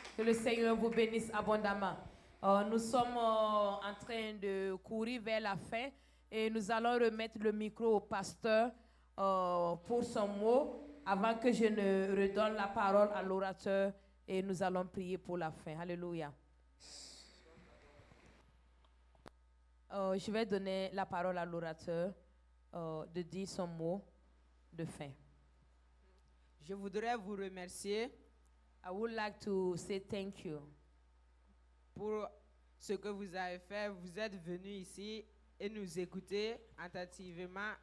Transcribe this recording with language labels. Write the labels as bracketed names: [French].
[French] Que le Seigneur vous bénisse abondamment. Nous sommes en train de courir vers la fin et nous allons remettre le micro au pasteur pour son mot avant que je ne redonne la parole à l'orateur et nous allons prier pour la fin. Alléluia. Je vais donner la parole à l'orateur de dire son mot de fin. Je voudrais vous remercier. [English] I would like to say thank you. [French] Pour ce que vous avez fait. Vous êtes venus ici et nous écouter attentivement.